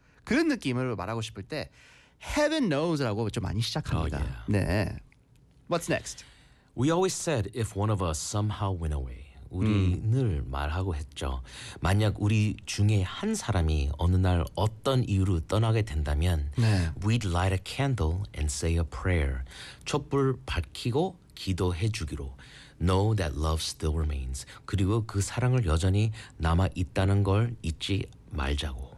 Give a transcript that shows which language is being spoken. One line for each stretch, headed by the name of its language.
Korean: 그런 느낌으로 말하고 싶을 때 heaven knows라고 좀 많이 시작합니다.
English: Oh, yeah. 네. What's next? We always said if one of us somehow went away.
Korean: 우리 늘 말하고 했죠. 만약 우리 중에 한 사람이 어느 날 어떤 이유로 떠나게 된다면 네.
English: we'd light a candle and say a prayer.
Korean: 촛불 밝히고 기도해 주기로.
English: Know that love still remains.
Korean: 그리고 그 사랑을 여전히 남아 있다는 걸 잊지 말자고.